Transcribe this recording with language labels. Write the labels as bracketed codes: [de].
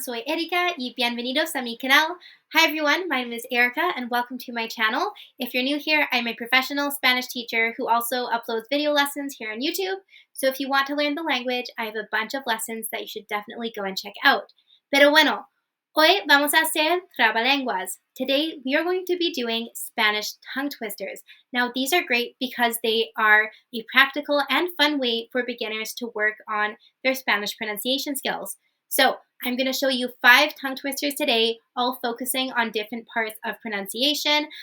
[es] Soy Erika y bienvenidos a mi canal. [en] Hi everyone, my name is Erica and welcome to my channel. If you're new here, I'm a professional Spanish teacher who also uploads video lessons here on YouTube. So if you want to learn the language, I have a bunch of lessons that you should definitely go and check out. [es] Pero bueno, hoy vamos a hacer Trabalenguas. [en] Today we are going to be doing Spanish tongue twisters. Now these are great because they are a practical and fun way for beginners to work on their Spanish pronunciation skills. So I'm going to show you 5 tongue twisters today, all focusing on different parts of pronunciation.